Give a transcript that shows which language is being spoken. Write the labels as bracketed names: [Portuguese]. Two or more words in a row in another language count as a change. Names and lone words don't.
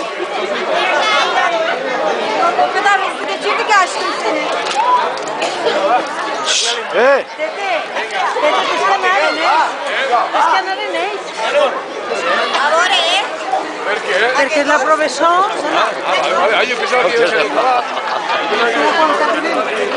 [Turkish] O kadar hızlı geçirdi ki aşkım seni. Dede dış kenarı ne? Dış kenarı ne? [Spanish] Ahora, [Italian] Perché la professore... Io pensavo che io